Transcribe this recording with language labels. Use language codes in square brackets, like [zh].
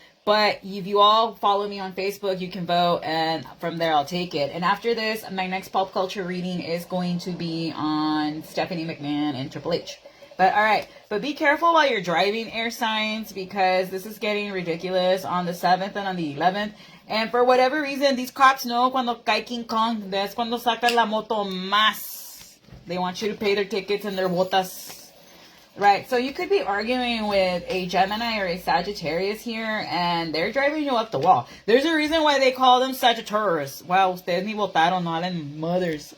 [en] But if you all follow me on Facebook, you can vote, and from there I'll take it. And after this, my next pop culture reading is going to be on Stephanie McMahon and Triple H. But all right, but be careful while you're driving, air signs, because this is getting ridiculous on the 7th and on the 11th. And for whatever reason, these cops know [es] cuando cae King Kong. [en] That's [es] cuando sacan la moto más. [en] They want you to pay their tickets and their botas. Right, so you could be arguing with a Gemini or a Sagittarius here, and they're driving you up the wall. There's a reason why they call them Sagittarius. Wow, [es] ustedes ni votaron, no hablen [en] mothers.